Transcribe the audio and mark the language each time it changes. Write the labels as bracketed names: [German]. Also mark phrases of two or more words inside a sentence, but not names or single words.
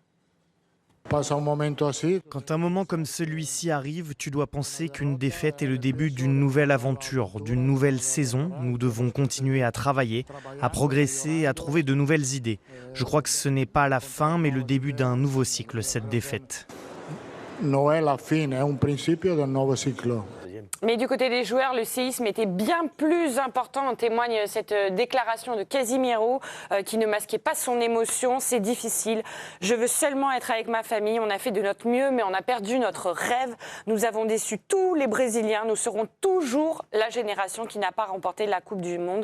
[French] Quand un moment comme celui-ci arrive, tu dois penser qu'une défaite est le début d'une nouvelle aventure, d'une nouvelle saison. Nous devons continuer à travailler, à progresser, à trouver de nouvelles idées. Je crois que ce n'est pas la fin, mais le début d'un nouveau cycle, cette défaite. [Italian] Non è la fine, è un principio del nuovo ciclo. [French] Mais du côté des joueurs, le séisme était bien plus important. En témoigne cette déclaration de Casimiro qui ne masquait pas son émotion. C'est difficile. Je veux seulement être avec ma famille. On a fait de notre mieux, mais on a perdu notre rêve. Nous avons déçu tous les Brésiliens. Nous serons toujours la génération qui n'a pas remporté la Coupe du Monde.